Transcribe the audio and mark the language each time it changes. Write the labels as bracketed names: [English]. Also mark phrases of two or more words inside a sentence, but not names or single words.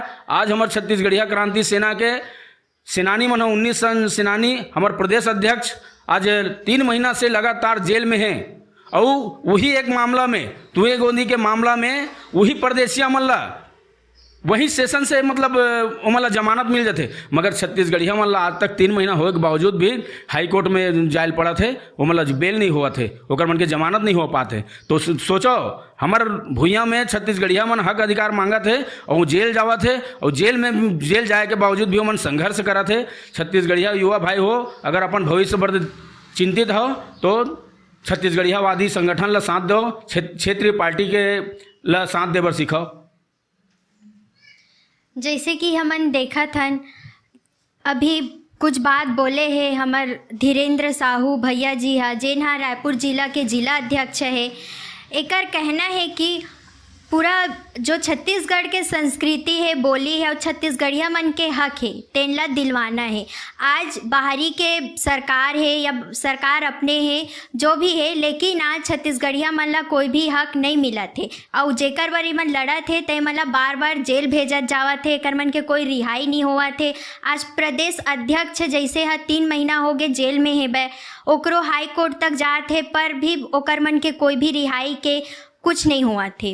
[Chhattisgarhi] आज हमार छत्तीसगढ़िया क्रांति सेना के सेनानी मन 19 सेनानी हमार प्रदेश अध्यक्ष आज 3 महीना से लगातार जेल में हैं, और वही एक मामला में तुए गोंदी के मामला में वही परदेसिया मल्ला वही सेशन से मतलब ओमला जमानत मिल जाते, मगर छत्तीसगढ़िया मल्ला आज तक 3 महीना होए के बावजूद भी [English] high court [Chhattisgarhi] में जायल पड़ा थे, ओमला बेल नहीं हुआ थे, ओकर मन के जमानत नहीं हो पाते। तो सोचो हमार भुइयाँ में छत्तीसगढ़िया मन हक अधिकार मांगा थे और जेल जावा थे, और जेल जाए के बावजूद भी ओमन संघर्ष करा थे। छत्तीसगढ़िया युवा भाई हो, अगर अपन भविष्य पर चिंतित हो तो छत्तीसगढ़ियावादी संगठन ला साथ दो, क्षेत्रीय पार्टी के ला साथ देवर सीखो। जैसे कि हमन देखा थन अभी कुछ बात बोले हैं हमार धीरेन्द्र साहू भैया जी हा, जेन हा रायपुर जिला के जिला अध्यक्ष है। एकर कहना है कि पूरा जो छत्तीसगढ़ के संस्कृति है, बोली है और छत्तीसगढ़िया मन के हक है तेनला दिलवाना है। आज बाहरी के सरकार है या सरकार अपने है जो भी है, लेकिन आज छत्तीसगढ़िया मन ला कोई भी हक नहीं मिला थे, और जेकर बर मन लड़ा थे ते मन ला बार बार जेल भेजत जावा थे, एकर मन के कोई रिहाई नहीं हुआ थे। आज प्रदेश अध्यक्ष जैसे है 3 महीना हो गए जेल में है बे, ओकरो [English] high court [Chhattisgarhi] तक जाते पर भी ओकर मन के कोई भी रिहाई के कुछ नहीं हुआ थे।